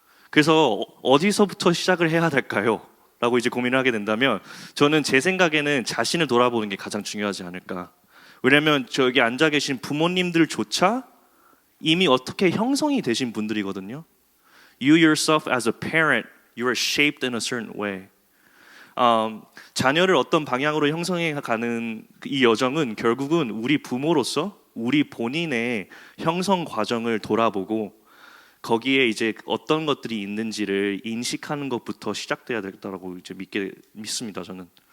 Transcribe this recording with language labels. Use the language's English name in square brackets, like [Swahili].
[Korean] 그래서 어디서부터 시작을 해야 될까요? 라고 이제 고민을 하게 된다면 저는 제 생각에는 자신을 돌아보는 게 가장 중요하지 않을까. 왜냐하면 저기 앉아 계신 부모님들조차 이미 어떻게 형성이 되신 분들이거든요. [English] You yourself as a parent, you are shaped in a certain way. [Korean] 자녀를 어떤 방향으로 형성해 가는 이 여정은 결국은 우리 부모로서 우리 본인의 형성 과정을 돌아보고 거기에 이제 어떤 것들이 있는지를 인식하는 것부터 시작돼야 되겠다라고 이제 믿습니다. 저는.